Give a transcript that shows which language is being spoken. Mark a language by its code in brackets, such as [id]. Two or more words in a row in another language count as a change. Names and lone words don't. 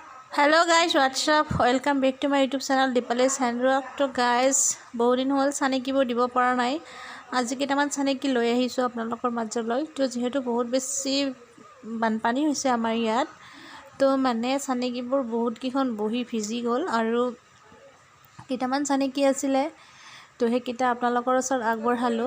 [en] hello guys what's up welcome back to my YouTube channel Deepali's handwork. [as] তো গাইজ বহুত দিন হ'ল চানেকীবোৰ দিব পৰা নাই। আজি কেইটামান চানেকি লৈ আহিছোঁ আপোনালোকৰ মাজলৈ। তো যেহেতু বহুত বেছি বানপানী হৈছে আমাৰ ইয়াত, তো মানে চানেকিবোৰ বহুত কেইখন বহি ভিজি গ'ল আৰু কেইটামান চানেকি আছিলে, তো সেইকেইটা আপোনালোকৰ ওচৰত আগবঢ়ালোঁ।